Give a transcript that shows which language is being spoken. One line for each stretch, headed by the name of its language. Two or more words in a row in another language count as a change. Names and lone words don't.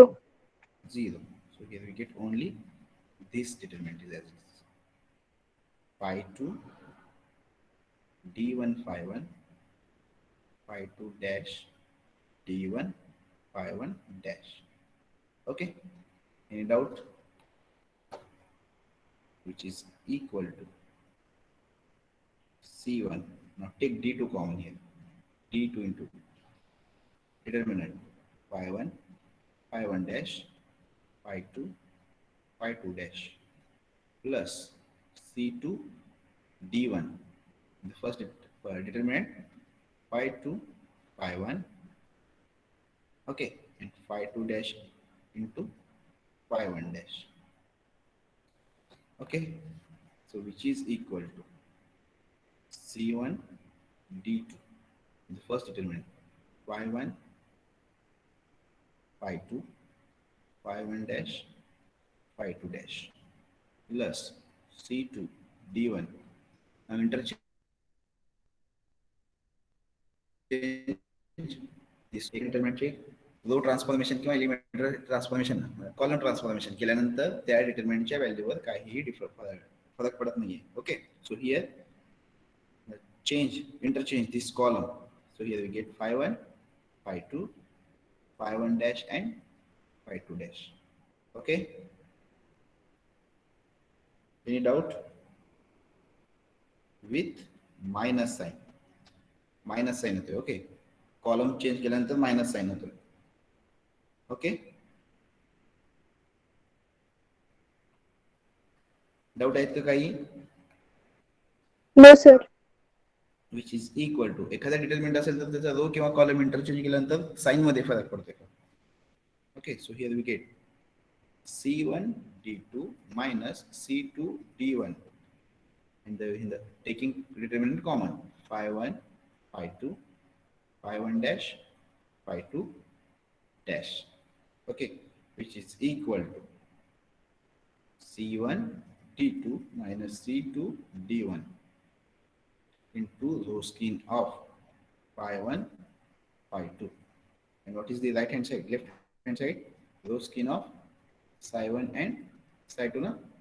English: 0. 0. So here we get only this determinant is as it is. Phi 2 d1 phi 1 phi 2 dash d1 phi 1 dash. Okay, any doubt? Which is equal to C1. Now take d2 common here. D2 into determinant phi 1 phi 1 dash phi 2 phi 2 dash plus C2 d1, the first determinant phi 2 phi 1, okay, and phi 2 dash into phi 1 dash. Okay, so which is equal to C1 d2, the first determinant phi 1 phi 2 phi 1 dash phi 2 dash plus C2 d1, Now interchange this determinant
Marathi: चे
English: row transformation
Marathi: किंवा
English: elementary transformation column transformation
Marathi: केल्यानंतर त्या डिटर्मिनंटच्या व्हॅल्यूवर काहीही फरक पडत नाहीये. ओके,
English: so here change interchange this column. So here we get phi 1, phi 2, phi 1 dash and phi 2 dash. Okay, any doubt? With minus sign होते.
Marathi: ओके,
English: column change
Marathi: केल्यानंतर
English: minus sign
Marathi: होतो. ओके, डाउट आहेत का काही?
English: no sir. which is equal to
Marathi: एखादा डिटरमिनंट असेल तर त्याचा रो किंवा कॉलम इंटरचेंज केल्यानंतर साइन मध्ये फरक पडतो का? ओके,
English: so here we get C1 D2 minus C2 D1 in the taking determinant common phi 1 phi 2 phi 1 dash phi 2 dash. Okay, which is equal to C1 D2 minus C2 D1 into rho skin of phi 1 phi 2. And what is the right hand side? Left hand side, rho skin of psi 1 and psi 2 na?